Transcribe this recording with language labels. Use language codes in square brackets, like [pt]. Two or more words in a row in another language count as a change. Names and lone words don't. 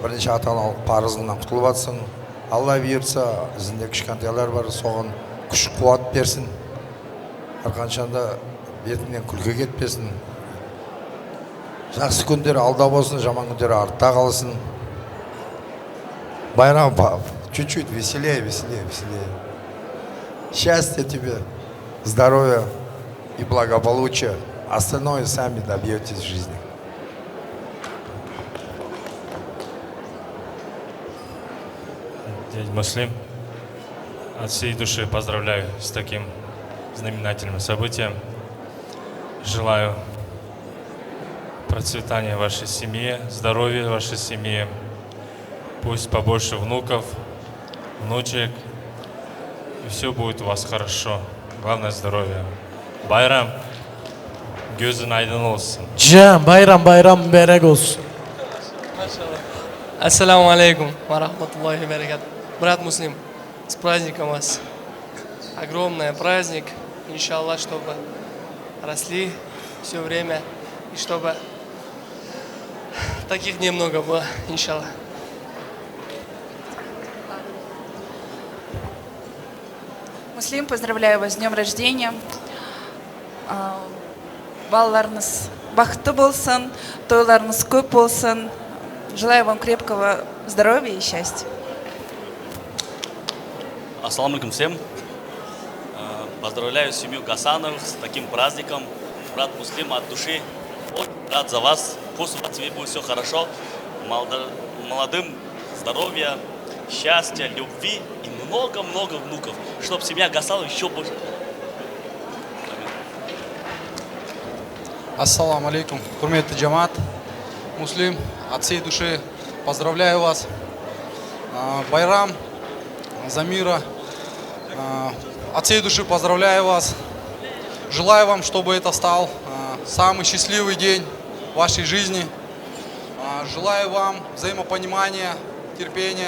[kk] Бірінші ата-аналық парызыңнан құтылып жатсың. Алла бұйыртса, ізінде кішкентайлар бар, соған күш қуат берсін. Әрқашанда бетіңнен күлкі кетпесін. Жақсы күндер алда болсын, жаман күндер артта қалсын. [ru] Байрам, чуть-чуть веселее. Счастья тебе, здоровья и благополучия. Остальное сами добьетесь в жизни. Дядя Муслим, от всей души поздравляю с таким знаменательным событием. Желаю процветания вашей семьи, здоровья вашей семьи. Пусть побольше внуков, внучек, и все будет у вас хорошо. Главное здоровье. Байрам, [tr] gözün aydın olsun. Can, bayram mübarek olsun. [ar] السلام عليكم ورحمة الله وبركاته. [ru] Брат Муслим, с праздником вас. Огромный праздник. Иншаллах, чтобы росли все время и чтобы таких немного было, иншаллах. Муслим, поздравляю вас с днем рождения. [kk] Балаларыңыз бақытты болсын, тойларыңыз көп болсын. [ru] Желаю вам крепкого здоровья и счастья. [ar] السلام عليكم всем. [ru] Поздравляю семью Гасановых с таким праздником. Брат Муслим, от души очень рад за вас. Пусть у вас будет все хорошо. Молодым здоровья, счастья, любви и много-много внуков. Чтобы семья Гасанов еще больше. [ar] السلام عليكم. [kk] Хурметті джамат. [ru] Муслим, от всей души поздравляю вас. Байрам, Замира, от всей души поздравляю вас. Желаю вам, чтобы это стал самый счастливый день в вашей жизни. Желаю вам взаимопонимания, терпения.